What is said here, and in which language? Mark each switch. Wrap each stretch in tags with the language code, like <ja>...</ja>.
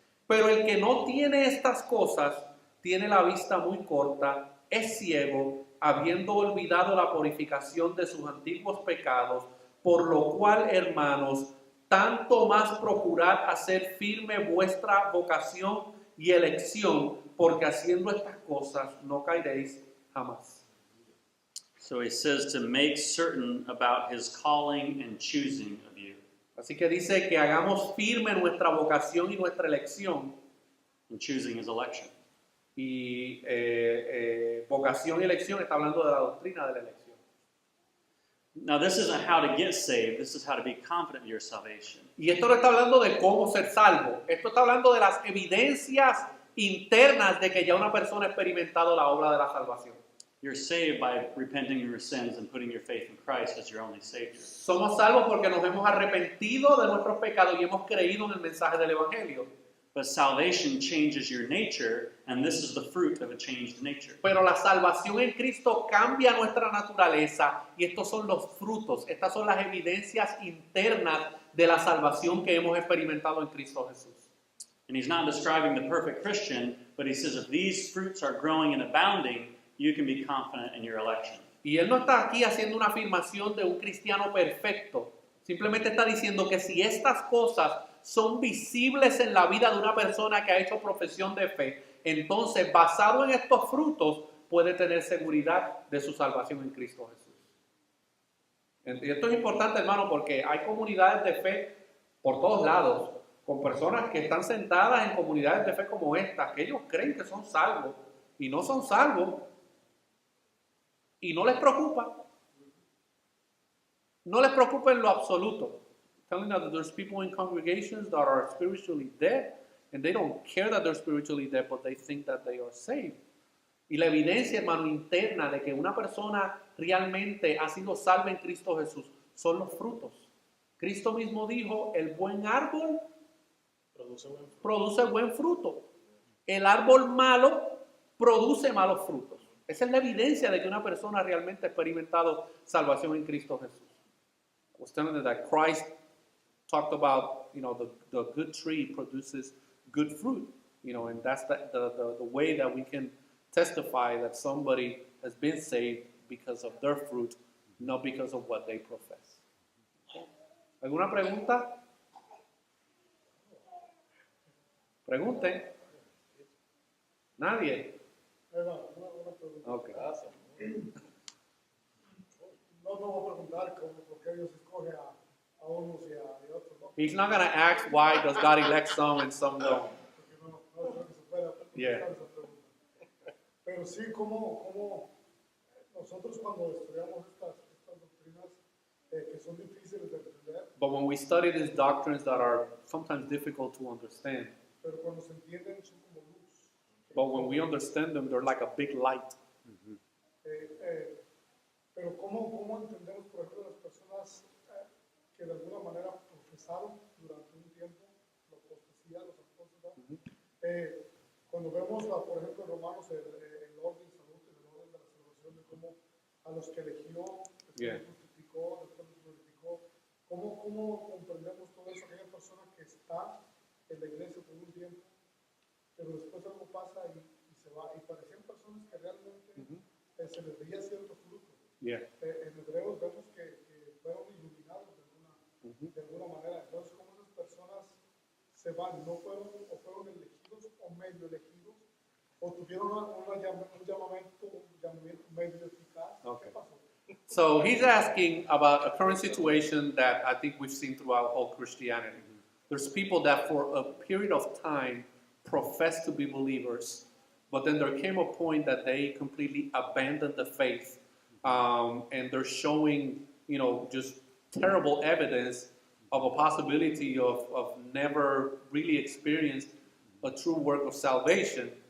<es>Pero el que no tiene estas cosas, tiene la vista muy corta, es ciego, habiendo olvidado la purificación de sus antiguos pecados, por lo cual, hermanos, tanto más procurad hacer firme vuestra vocación y elección, porque haciendo estas cosas no caeréis jamás.</es> <en>So he says to make certain about his calling and choosing of you.</en> <es>Así que dice que hagamos firme nuestra vocación y nuestra elección.</es> <en>And choosing his election.</en> <es>Y vocación y elección está hablando de la doctrina de la elección.</es> <en>Now this isn't how to get saved, this is how to be confident of your salvation.</en> <es>Y esto no está hablando de cómo ser salvo. Esto está hablando de las evidencias internas de que ya una persona ha experimentado la obra de la salvación.</es> <en>You're saved by repenting of your sins and putting your faith in Christ as your only Savior.</en> <es>Somos salvos porque nos hemos arrepentido de nuestros pecados y hemos creído en el mensaje del Evangelio.</es> <en>But salvation changes your nature, and this is the fruit of a changed nature.</en> <es>Pero la salvación en Cristo cambia nuestra naturaleza y estos son los frutos, estas son las evidencias internas de la salvación que hemos experimentado en Cristo Jesús.</es> <en>And he's not describing the perfect Christian, but he says if these fruits are growing and abounding, you can be confident in your election.</en> <es>Y él no está aquí haciendo una afirmación de un cristiano perfecto, simplemente está diciendo que si estas cosas son visibles en la vida de una persona que ha hecho profesión de fe, entonces basado en estos frutos puede tener seguridad de su salvación en Cristo Jesús. Y esto es importante, hermano, porque hay comunidades de fe por todos lados, con personas que están sentadas en comunidades de fe como esta, que ellos creen que son salvos y no son salvos y no les preocupa. No les preocupa en lo absoluto.</es> <en>Telling that there's people in congregations that are spiritually dead and they don't care that they're spiritually dead, but they think that they are saved.</en> <es>Y la evidencia, hermano, interna de que una persona realmente ha sido salva en Cristo Jesús son los frutos. Cristo mismo dijo, el buen árbol produce buen fruto. El árbol malo produce malos frutos. Esa es la evidencia de que una persona realmente ha experimentado salvación en Cristo Jesús.</es> <en>I was telling you that Christ talked about, the good tree produces good fruit, and that's the way that we can testify that somebody has been saved because of their fruit, not because of what they profess.</en> <es>¿Alguna pregunta? Pregunten. ¿Nadie? Una pregunta. Okay. No voy a preguntar por qué Dios escoge a unos y a otros, ¿no?</es> <en>He's not going to ask why does God elect some and some don't.</en> <es>Porque no creo que se pueda Yeah. contestar esa pregunta. Pero sí, como nosotros cuando estudiamos estas doctrinas que son difíciles de entender,</es> <en>But when we study these doctrines that are sometimes difficult to understand,</en> <es>pero cuando se entienden son como luz.</es> <en>but when we understand them, they're like a big light.</en> <es>Pero ¿cómo entendemos, por ejemplo, las personas que de alguna manera profesaron durante un tiempo la apostasía, los apóstoles? Cuando vemos, por ejemplo, en Romanos, el orden, salud, el orden de la salvación, de cómo a los que eligió, después los justificó, después los glorificó, ¿cómo comprendemos todo eso? Aquella persona que está en la iglesia por un tiempo, pero después algo pasa y se va, y parecían personas que realmente se les veía cierto fruto. Yeah. En Hebreos vemos que fueron iluminados de alguna manera. Entonces, ¿cómo esas personas se van? ¿No fueron o fueron elegidos o medio elegidos? ¿O tuvieron un llamamiento medio eficaz? Okay. ¿Qué pasó?</es> <en>So he's asking about a current situation that I think we've seen throughout all Christianity. There's people that for a period of time profess to be believers, but then there came a point that they completely abandoned the faith, and they're showing, just terrible evidence of a possibility of never really experienced a true work of salvation.</en>